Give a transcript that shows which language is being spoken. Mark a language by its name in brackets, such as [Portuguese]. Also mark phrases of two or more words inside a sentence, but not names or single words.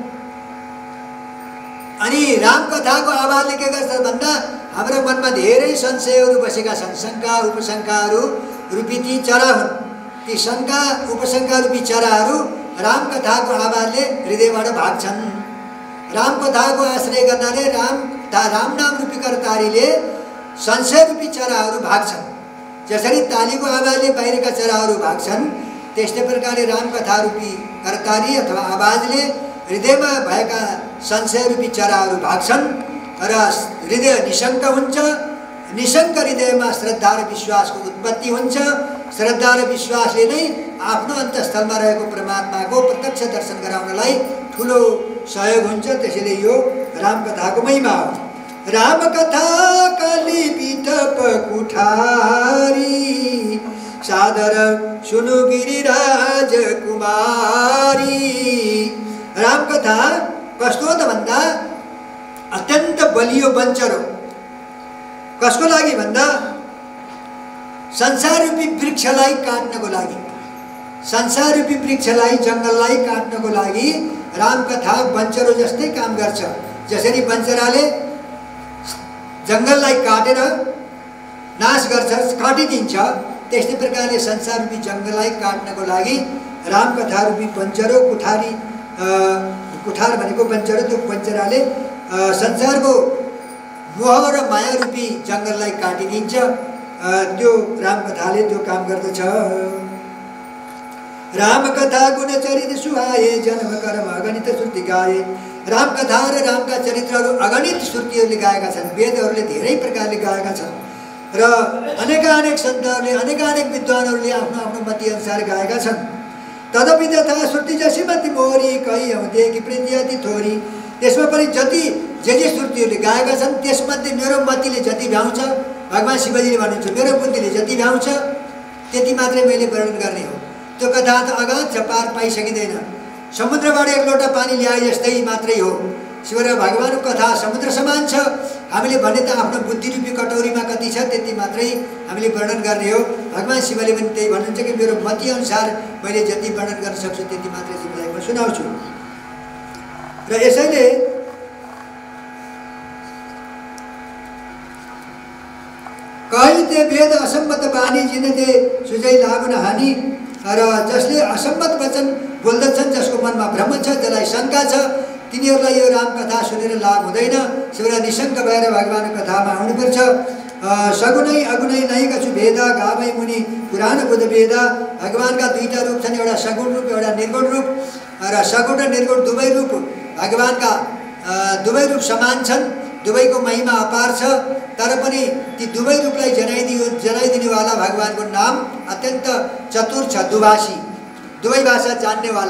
[Nepali] अनि रामकथाको आवाजले के गर्छ भन्दा हाम्रो मनमा धेरै संशयहरू बसेका छन्, शङ्का उपशङ्काहरू रूपी ती चरा हुन्। ती शङ्का उपशङ्का रूपी चराहरू रामकथाको आवाजले हृदयबाट भाग्छन्। रामकथाको आश्रय गर्नाले राम नाम रूपी करतारीले संशय रूपी चराहरू भाग्छन्। जसरी तालीको आवाजले बाहिरका चराहरू भाग्छन्, त्यस्तै प्रकारले रामकथा रूपी करतारी अथवा आवाजले हृदयमा भएका संशय रूपी चराहरू भाग्छन् र हृदय निशङ्क हुन्छ। निशङ्क हृदयमा श्रद्धा र विश्वासको उत्पत्ति हुन्छ। श्रद्धा र विश्वासले नै आफ्नो अन्तस्थलमा रहेको परमात्माको प्रत्यक्ष दर्शन गराउनलाई ठुलो सहयोग हुन्छ। त्यसैले यो रामकथाको महिमा हो। [Awadhi] रामकथा काली बिटप कुठारी सादर सुनु गिरिराज कुमारी। [Nepali] रामकथा कस्तो हो त भन्दा अत्यन्त बलियो बञ्चर हो। कसको लागि भन्दा संसार रूपी वृक्षलाई काट्नको लागि, संसार रूपी वृक्षलाई जङ्गललाई काट्नको लागि रामकथा बञ्चरो जस्तै काम गर्छ। जसरी बञ्चराले जङ्गललाई काटेर नाश गर्छ, काटिदिन्छ, त्यस्तै प्रकारले संसार रूपी जङ्गललाई काट्नको लागि रामकथा रूपी बञ्चरो कुठारी, कुठार भनेको बञ्चरो, त्यो बञ्चराले संसारको मोह र माया रूपी जङ्गललाई काटिदिन्छ। त्यो रामकथाले त्यो काम गर्दछ। [Awadhi] रामकथा गुण चरित सुहाए जन्म कर्म गणित श्रुति गाए [Nepali] रामकथा र रामका चरित्रहरू अगणित श्रुतिहरूले गाएका छन्, वेदहरूले धेरै प्रकारले गाएका छन् र अनेकानेक सन्तहरूले अनेकानेक विद्वानहरूले आफ्नो आफ्नो मति अनुसार गाएका छन्। [Awadhi] तदपि तथा श्रुति जसी मति मोरी कही आउँथे कि प्रीति अति थोरी। [Nepali] त्यसमा पनि जति जे श्रुतिहरूले गाएका छन् त्यसमध्ये मेरो मतिले जति भ्याउँछ, भगवान् शिवजीले भन्नुहुन्छ मेरो बुद्धिले जति भ्याउँछ त्यति मात्रै मैले वर्णन गर्ने हो। त्यो कथा त अगाध छ, पार पाइसकिँदैन। समुद्रबाट एक लोटा पानी ल्याए जस्तै मात्रै हो। शिव र भगवानको कथा समुद्र समान छ। हामीले भने त आफ्नो बुद्धिरूपी कटौरीमा कति छ त्यति मात्रै हामीले वर्णन गर्ने हो। भगवान् शिवले पनि त्यही भन्नुहुन्छ कि मेरो मति अनुसार मैले जति वर्णन गर्न सक्छु त्यति मात्रै तिमीलाई म सुनाउँछु। [Awadhi] र यसैले कही ते वेद असम्मत बानी जिनते सुझै लागुन हानि। [Nepali] र जसले असम्मत वचन बोल्दछन्, जसको मनमा भ्रम छ, जसलाई शङ्का छ, तिनीहरूलाई यो रामकथा सुनेर लाभ हुँदैन। शिवलाई निशङ्क भएर भगवानको कथामा आउनुपर्छ। [Awadhi] सगुनै अगुनै नै कछु भेद गावै मुनि पुराण बुध वेद। [Nepali] भगवानका दुईटा रूप छन्, एउटा सगुण रूप एउटा निर्गुण रूप। र सगुण र निर्गुण दुवै रूप भगवानका दुवै रूप समान छन्, दुवैको महिमा अपार छ। तर पनि ती दुवै रूपलाई जनाइदिनेवाला भगवानको नाम अत्यन्त चतुर छ, दुभाषी, दुवै भाषा जान्नेवाला।